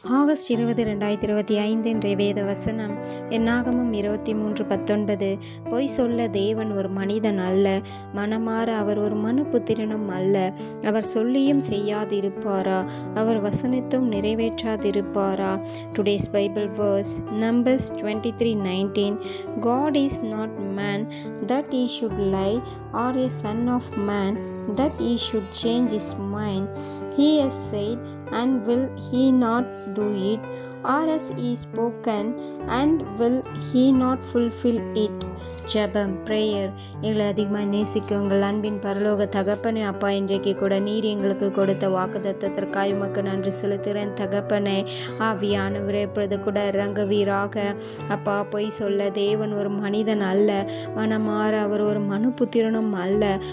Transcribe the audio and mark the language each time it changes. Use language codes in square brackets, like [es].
[ta] August 20, 2025 இன்றைய வேத வசனம் என்னாகமம் 23:19. பொய் சொல்ல தேவன் ஒரு மனிதன் அல்ல, மனமாற அவர் ஒரு மனுபுத்திரனும் அல்ல. அவர் சொல்லியும் செய்யாதிருப்பாரா, அவர் வசனித்தும் நிறைவேற்றாதிருப்பாரா. [en] Today's Bible verse Numbers 23:19. God is not man that he should lie, or a son of man that he should change his mind. He has said, and will he not do it? Or has he spoken, and will he not fulfill it? [ta] ஜெபம், prayer. எங்களை அதிகமாக நேசிக்க உங்கள் அன்பின் பரலோக தகப்பனே, அப்பா, இன்றைக்கு கூட நீர் எங்களுக்கு கொடுத்த வாக்குத்தத்தத்திற்காய் உமக்கு நன்றி செலுத்துகிறேன் தகப்பனே. ஆவியானவரே, இப்பொழுது கூட இறங்குவீராக. அப்பா, பொய் சொல்ல தேவன் ஒரு மனிதன் அல்ல, மனமாற அவர் ஒரு மனுபுத்திரனும் அல்ல.